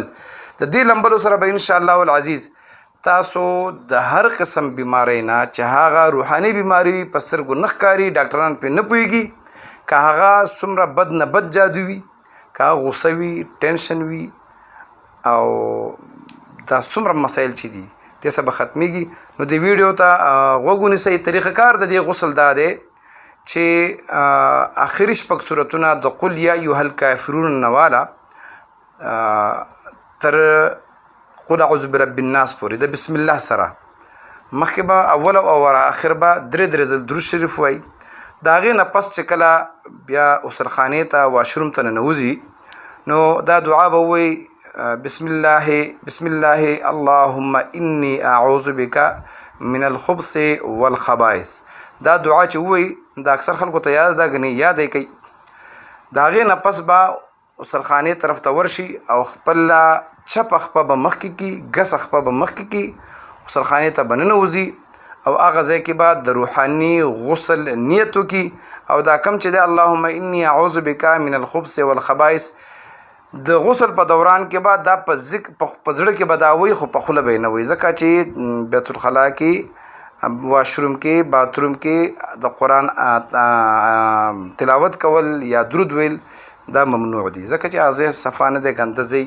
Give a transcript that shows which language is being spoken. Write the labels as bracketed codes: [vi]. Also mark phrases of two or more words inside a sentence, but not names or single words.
[ps] د دې لمبلو سره به انشاءالله العزیز تاسو د هر قسم بیماری نه چې هغه روحاني بیماری په سترګو نه ښکاري، ډاکټران پرې نه پوهېږي، که هغه څومره بد نه بد جادو وي، که هغه غوسه وي، ټینشن وي او دا څومره مسایل چې دي دې سره به ختمیږي. نو د ویډیو ته غوږ ونیسئ. طریقه کار د دې غسل دا دی چې آخري شپږ صورتونه د [ar] قل یا ایها الکافرون [ps] نه واله تر [ar] قل اعوذ برب الناس [ps] پورې د بسم الله سره مخکې به اول او اخر به درې ځل درود شریف وایي. د هغې نه پس چې کله بیا غسلخانې ته واشروم ته ننوځي نو دا دعا به ووایي [ar] بسم الله اللهم انی اعوذ بک من الخبث والخبائث. [ps] دا دعا چې ووایي دا اکثر خلکو ته یاد ده ګنې یاد یې کوي. د هغې نه پس به غسلخانې طرف ته ورشي او خپل چپه خپه به مخکې کي، ګسه خپه به مخکې کي، غسلخانې ته به ننوځي او هغه ځای کې به د روحاني غسل نیت وکړي او دا کم چې دی [ar] اللهم انی اعوذ بک من الخبث والخبائث [ps] د غسل په دوران کې به دا په زړه کې به دا وایي خو په خوله به یې نه وایي، ځکه چې بیت الخلا کې واشروم کې باتروم کې د قرآن تلاوت کول یا درود ویل دا ممنوع دي، ځکه چې هغه ځای صفا نه دی، ګنده ځای.